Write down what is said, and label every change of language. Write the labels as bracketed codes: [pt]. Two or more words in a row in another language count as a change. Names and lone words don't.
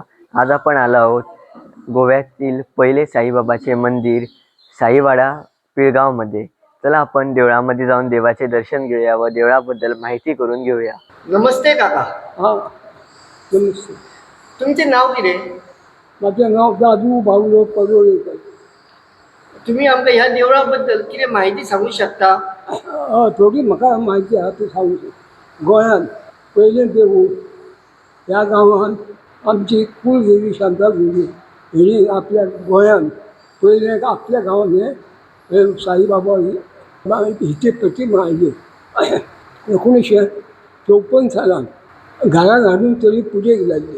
[mr] आज आपण आलो आहोत गोव्यातील पहिले साईबाबाचे मंदिर साईवाडा पिळगावमध्ये. चला आपण देवळामध्ये जाऊन देवाचे दर्शन घेऊया व देवळाबद्दल माहिती करून घेऊया. नमस्ते काका. हां नमस्ते. [kok] तुमचे नाव कितें? [mr] माझं नाव दादू भाऊराव पडोळेकर. [kok] तुम्ही आमकां ह्या देवळा बद्दल कितें माहिती सांगू शकता? थोडी म्हाका म्हायती आहा ती सांगू शकता. गोंयांत पयलें देवूळ ह्या गांवांत आमची कुलदेवी शांतादुर्गी हिणी आपल्या गोंयांत पयलें आपल्या गांवांत हे साईबाबा हिची प्रतिमा आयली 1954 सालांत घरान हाडून तरी पुजेक लायली.